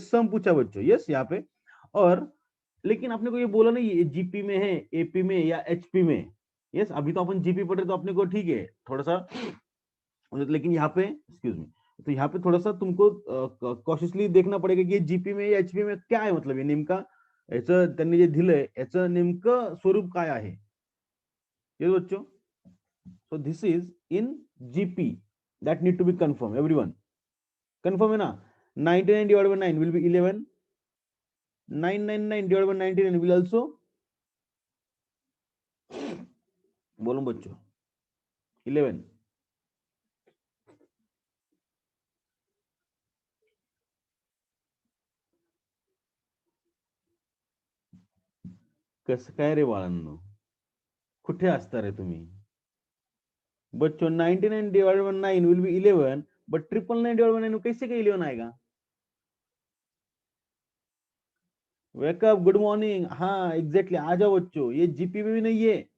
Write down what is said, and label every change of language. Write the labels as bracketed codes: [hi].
[hi] सम पूछा बच्चों, यस यहाँ पे। और लेकिन आपने को ये बोला नहीं ये जीपी में है, एपी में या एचपी में। यस, अभी तो अपन जीपी पढ़ रहे तो अपने को ठीक है थोड़ा सा, लेकिन यहाँ पे [en] excuse me, [hi] तो यहाँ पे थोड़ा सा तुमको कॉशियसली देखना पडेगा की जीपी में या एचपी में [mr] काय आहे, [hi] मतलब [mr] हे नेमका याचं त्यांनी जे दिलंय याचं नेमकं स्वरूप काय आहे। [en] ये बच्चों, so this is in gp, that need to be confirmed, everyone confirm [hi] है ना। [en] 99 divided by 9 will be 11, 999 divided by 99 will also, [hi] बोलो बच्चों, [en] 11। [mr] कसं काय रे बाळांनो, कुठे असता रे तुम्ही? [en] बच्चों 99 divided by 9 will be 11, but 999 divided by 9 [hi] कैसे का 11 आएगा? [en] Wake up, good morning. [hi] हाँ एग्जैक्टली, आ जाओ बच्चों, ये जीपी में भी नहीं है।